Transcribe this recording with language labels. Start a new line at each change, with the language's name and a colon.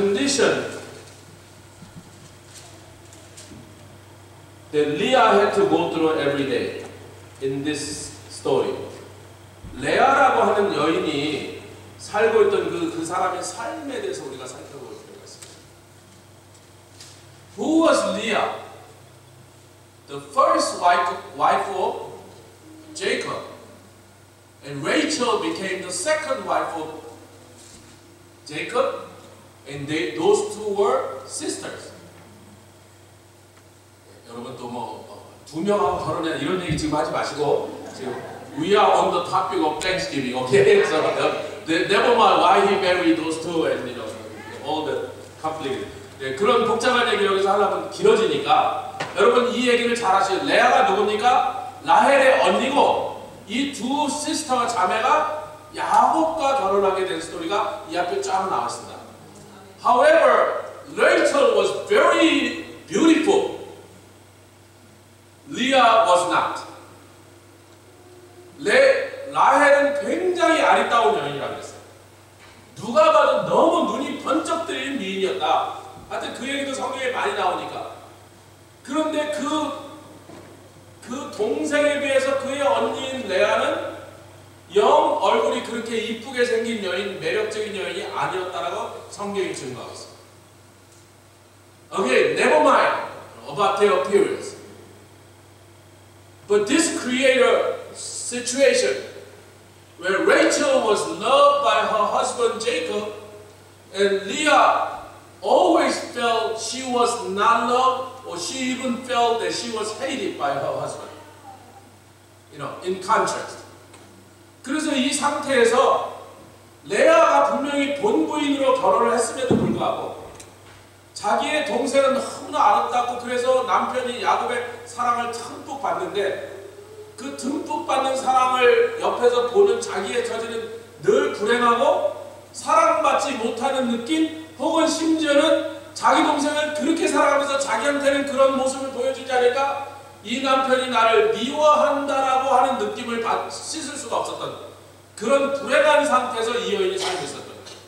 English: affliction that Leah had to go through every day in this story.
Korean: 레아라고 하는 여인이 살고 있던 그 사람의 삶에 대해서 우리가 살펴볼 필요가 있습니다.
English: Who was Leah? The first wife of Jacob. And Rachel became the second wife of Jacob. And those two were sisters.
Korean: 여러분 또 두 명하고 결혼해 이런 얘기 지금 하지 마시고 지금
English: we are on the topic of Thanksgiving, okay? So never mind why he married those two and you know all the conflict.
Korean: 네, 그런 복잡한 얘기 여기서 하려면 길어지니까 여러분 이 얘기를 잘 하시죠. 레아가 누굽니까? 라헬의 언니고 이 두 시스터와 자매가 야곱과 결혼하게 된 스토리가 이 앞에 쫙 나왔습니다.
English: However, Rachel was very beautiful. Leah was not.
Korean: 라헬은 굉장히 아리따운 여인이라고 했어요. 누가 봐도 너무 눈이 번쩍 뜨이는 미인이었다. 하여튼 그 얘기도 성경에 많이 나오니까. 그런데 그 동생에 비해서 그의 언니인 레아는 영 얼굴이 그렇게 이쁘게 생긴 여인, 매력적인 여인이 아니었다라고 성경이 증거하고 있습니다.
English: Okay, never mind about their appearance. But this created a situation where Rachel was loved by her husband Jacob, and Leah always felt she was not loved, or she even felt that she was hated by her husband. You know, in contrast.
Korean: 그래서 이 상태에서 레아가 분명히 본부인으로 결혼을 했음에도 불구하고 자기의 동생은 너무나 아름답고 그래서 남편이 야곱의 사랑을 듬뿍 받는데 그 듬뿍 받는 사랑을 옆에서 보는 자기의 처지는 늘 불행하고 사랑받지 못하는 느낌 혹은 심지어는 자기 동생을 그렇게 사랑하면서 자기한테는 그런 모습을 보여주지 않을까 이 남편이 나를 미워한다라고 하는 느낌을 씻을 수가 없었던 그런 불행한 상태에서 이 여인이 살고 있었던 거예요.